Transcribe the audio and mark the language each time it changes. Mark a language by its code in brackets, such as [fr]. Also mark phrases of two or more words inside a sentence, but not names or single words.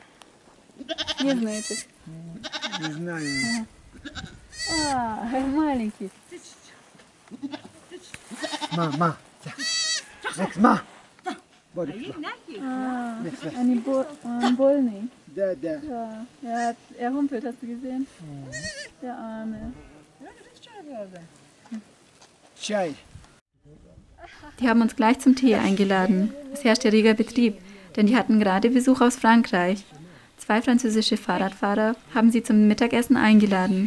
[ru] Не знаете. Не знаю. Маленький. Ма. Ма. Они больный. Да. [de] Ja, er humpelt, hast du gesehen? Der Arme. [ru] Чай. [de] Die haben uns gleich zum Tee eingeladen. Es herrschte reger Betrieb, denn die hatten gerade Besuch aus Frankreich. 2 französische Fahrradfahrer haben sie zum Mittagessen eingeladen.